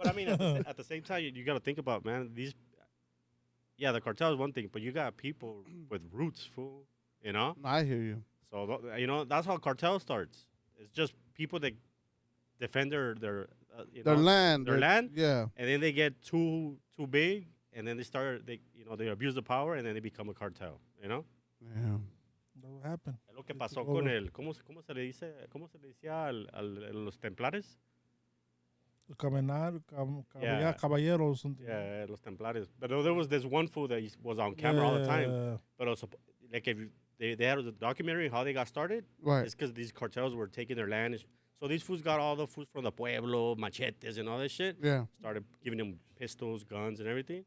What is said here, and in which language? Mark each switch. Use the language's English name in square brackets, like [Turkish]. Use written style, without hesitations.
[English] But I mean, at the same time, you got to think about, man, the cartel is one thing, but you got people with roots, fool, you know? I hear you. So, you know, that's how cartel starts. It's just people that defend their land. Their land. Yeah. And then they get too big, and then they abuse the power, and then they become a cartel, you know? Yeah. That will happen. [Spanish] Lo que pasó con ¿cómo se le decía a los templares? Caballeros. Yeah, los templares. [English] But there was this one fool that was on camera all the time. But also, like, if they had a documentary how they got started. Right. It's because these cartels were taking their land. So these fools got all the fools from the pueblo, machetes, and all that shit. Yeah. Started giving them pistols, guns, and everything.